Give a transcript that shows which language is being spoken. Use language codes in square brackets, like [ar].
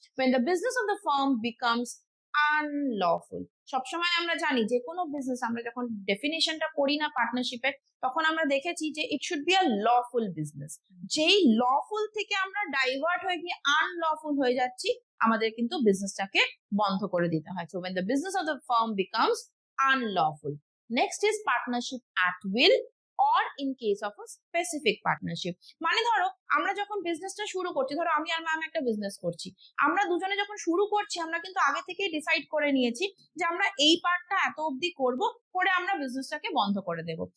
[en] when the business of the firm becomes unlawful, [bn] সবসময় আমরা জানি যে কোনো বিজনেস আমরা যখন ডেফিনেশনটা পড়ি না পার্টনারশিপের, তখন আমরা দেখেছি যে it should be a lawful business. যেই লফুল থেকে আমরা ডাইভার্ট হয়ে গিয়ে আনলফুল হয়ে যাচ্ছি, আমাদের কিন্তু বিজনেসটাকে বন্ধ করে দিতে হয়। [en] So when the business of the firm becomes unlawful. Next is partnership at will or in case of a specific partnership, [bn] মানে ধরো আমরা যখন বিজনেসটা শুরু করছি, ধরো আমি আর ম্যাম একটা বিজনেস করছি, আমরা দুজনে যখন শুরু করছি আমরা কিন্তু আগে থেকেই ডিসাইড করে নিয়েছি যে আমরা এই পার্টটা এত অবধি করব, করে আমরা বিজনেসটাকে বন্ধ করে দেব।